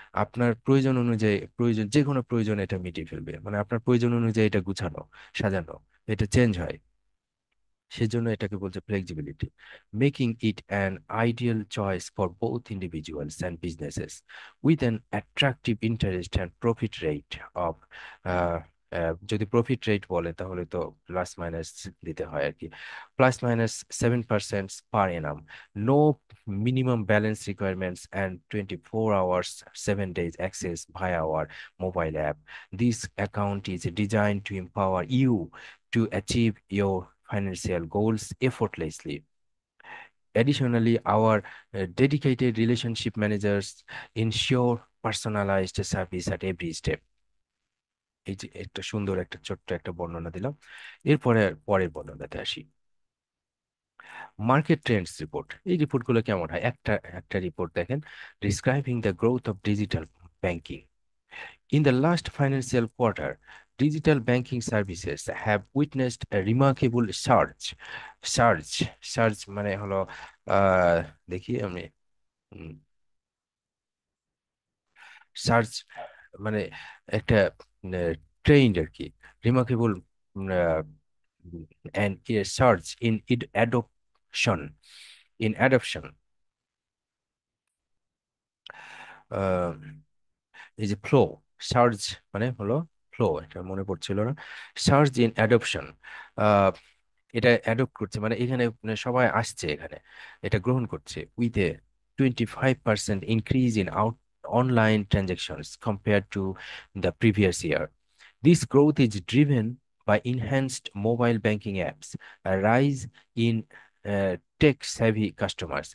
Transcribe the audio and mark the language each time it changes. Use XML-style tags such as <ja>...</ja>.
<bn>আপনার প্রয়োজন অনুযায়ী, প্রয়োজন যে কোনো প্রয়োজন এটা মিটিয়ে ফেলবে, মানে আপনার প্রয়োজন অনুযায়ী এটা গুছানো, সাজানো, এটা চেঞ্জ হয়, সেজন্য এটাকে বলছে flexibility,</bn> <en>making it an ideal choice for both individuals and businesses with an attractive interest and profit rate of,</en> <bn>যদি প্রফিট রেট বলে তাহলে তো প্লাস মাইনাস দিতে হয় আর কি,</bn> <en>+-7% per annum, no minimum balance requirements and 24 hours 7 days access via our mobile app. This account is designed to empower you to achieve your financial goals effortlessly. Additionally, our dedicated relationship managers ensure personalized service at every step.</en> <bn>এই যে একটা সুন্দর একটা ছোট্ট একটা বর্ণনা দিলাম, এরপরে পরের বর্ণনাতে আসি। মার্কেট ট্রেন্ডস রিপোর্ট, এই রিপোর্টগুলো কেমন হয়, একটা একটা রিপোর্ট দেখেন,</bn> <en>Describing the growth of digital banking. In the last financial quarter, digital banking services have witnessed a remarkable surge. Surge, surge</en> <bn>মানে হলো আহ দেখি আমি,</bn> <en>search</en> <bn>মানে একটা ট্রেন্ড আর কি,</bn> <en>remarkable and search in ইড adoption, in adoption,</en> <bn>এই যে ফ্লো, সার্চ মানে হলো ফ্লো, এটা মনে পড়ছিল না, সার্চ ইন অ্যাডপশন, এটা অ্যাডপ্ট করছে মানে এখানে মানে সবাই আসছে এখানে, এটা গ্রহণ করছে,</bn> <en>With a 25% increase in out online transactions compare to the previous year. This growth is driven by enhanced mobile banking apps, a rise in tech-savvy customers.</en>